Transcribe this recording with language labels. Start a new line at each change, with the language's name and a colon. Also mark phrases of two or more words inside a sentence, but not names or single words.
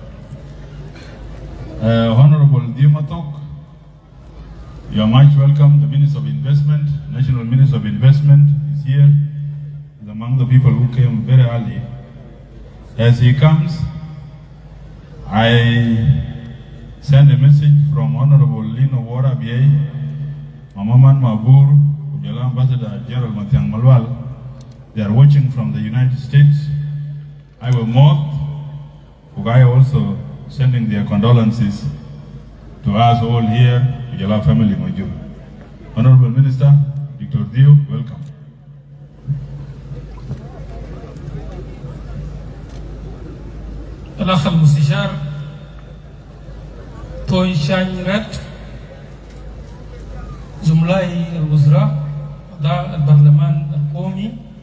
English: Honorable 𝐏𝐫𝐚𝐲𝐞𝐫𝐬, you are much welcome. The Minister of Investment, National Minister of Investment is here. He's among the people who came very early. As he comes, I send a message from Honorable Lino Wara BA, Mamaman Mabur, Ujala Ambassador General Matiang Malwal. They are watching from the United States. I will mock, Ugaya also sending their condolences to us all here, Ujala family Majur. Honorable Minister, Dr. Dio, welcome.
Arabic: الأخ المستشار توي شانيرات، زملائي الوزراء، أعضاء البرلمان القومي،